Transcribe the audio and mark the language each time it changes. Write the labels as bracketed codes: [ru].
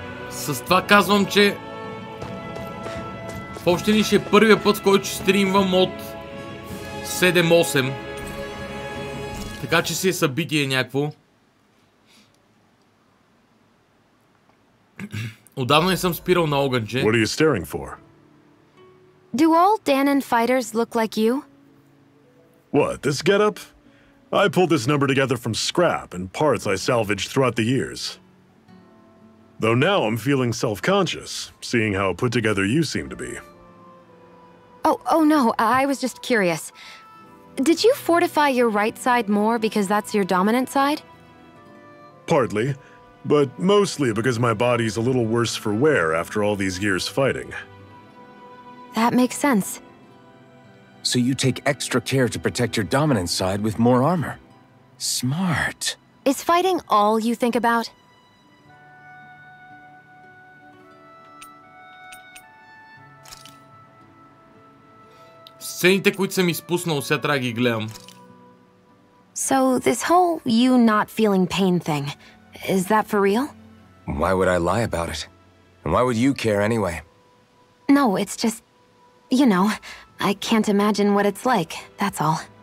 [bg] С това казвам, че в общи ли ще е първия път, в който ще стримвам от 7-8. Така че си е събитие някакво. Отдавна не съм спирал на огънче. [en] What are you staring for? Do all Danon fighters look like you? What, this getup? I pulled this number together from scrap and parts I salvaged throughout the years. Though now I'm feeling self-conscious, seeing how put together you seem to be. Oh no, I was just curious. Did you fortify your right side more because that's your dominant side? Partly, but mostly because my body's a little worse for wear after all these years fighting. That makes sense. So you take extra care to protect your dominant side with more armor. Smart. Is fighting all you think about? [bg] Сцените, които съм изпуснал, сега трябва да ги гледам. [en] So this whole you not feeling pain thing, is that for real? Why would I lie about it? And why would you care anyway? No, it's just, you know, I can't imagine what it's like, that's all.